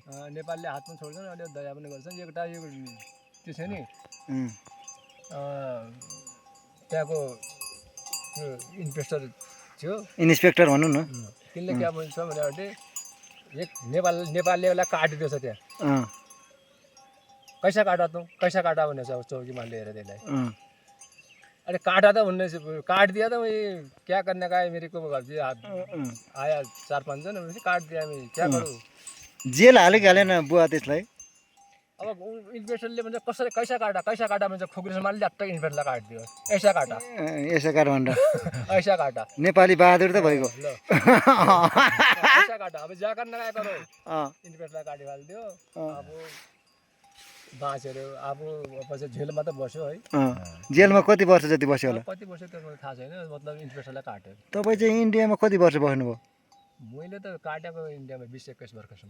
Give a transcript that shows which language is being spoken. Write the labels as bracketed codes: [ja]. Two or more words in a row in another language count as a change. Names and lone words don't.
[ne] नेपालीले हात पनि छोड्छन् अलिक दया पनि गर्छन् एउटा यो त्यो छ नि त्यहाँको त्यो इन्सपेक्टर भनौँ न तिनले क्या भन्छ भने एक नेपालीलाई काटिदिएछ त्यहाँ [hi] कैसा काटा [ne] भनेछ चौकीमा लिएर त्यसलाई [hi] अरे काटा [ne] त भन्ने [hi] काट दिया त क्या करने का है मेरे को घर से आया [ne] 4-5 जन [hi] काट दिया मैं क्या करूँ [ne] जेल हाले हालेन बुवा त्यसलाई अब इन्भेस्टरले भन्छ कसरी [hi] कैसा काटा [ne] भन्छ खोक्री समालले झट्टै इन्भेस्टरलाई काटिदियो [hi] ऐसा काटा [ne] भनेर [hi] ऐसा काटा [ne] नेपाली बहादुर त भइगयो [hi] ऐसा काटा अब जा करने का करो [ne] इन्भेस्टरलाई काटिहाल्दियो अब बाँचेर अब पछि जेलमा त बस्यो है जेलमा कति वर्ष जति बस्यो होला कति वर्ष त्यो थाहा छैन मतलब इन्भेस्टरलाई काट्यो तपाईँ चाहिँ इन्डियामा कति वर्ष बस्नुभयो मैले त काटेको इन्डियामा 20-21 वर्षसम्म